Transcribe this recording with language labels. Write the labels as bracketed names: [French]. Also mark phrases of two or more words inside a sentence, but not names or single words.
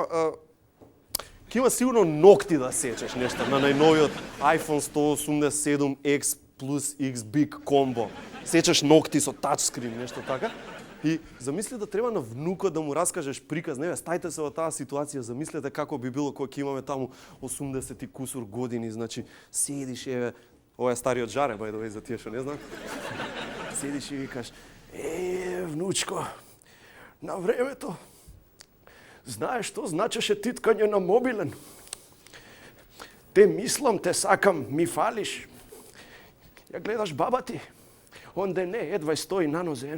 [Macedonian] Ќе има сигурно ногти да сечеш нешто на најновиот iPhone 187X плюс X Big Combo. Сечеш ногти со тачскрин, нешто така. И замисли да треба на внукот да му раскажеш приказ, не бе, стајте се во таа ситуација, замислете како би било кога ќе имаме таму 80 и кусур години, значи седиш, еве, ова е стариот Жаре, [English] by the way, [Macedonian] за тие што не знам. Седиш и викаш, внучко, на времето, знаеш што значеше титкање на мобилен? Те мислам, те сакам, ми фалиш. Ја гледаш баба ти, онде не, едва стои на нозе.